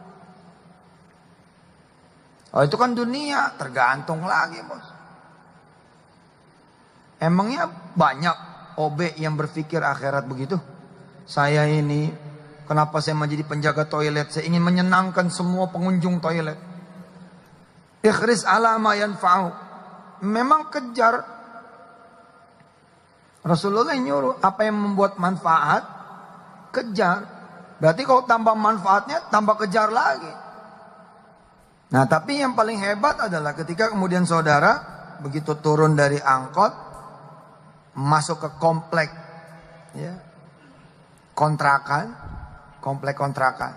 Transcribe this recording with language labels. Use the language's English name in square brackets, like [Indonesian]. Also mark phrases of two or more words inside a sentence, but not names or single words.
[Indonesian] Oh itu kan dunia, tergantung lagi bos. Emangnya banyak OB yang berpikir akhirat begitu? Saya ini, kenapa saya menjadi penjaga toilet? Saya ingin menyenangkan semua pengunjung toilet. [Arabic] Ikhris ala ma yanfa'u. [Indonesian] Memang kejar. Rasulullah nyuruh, apa yang membuat manfaat, kejar. Berarti kalau tambah manfaatnya, tambah kejar lagi. Nah tapi yang paling hebat adalah ketika kemudian saudara begitu turun dari angkot, masuk ke komplek, ya, kontrakan, komplek kontrakan.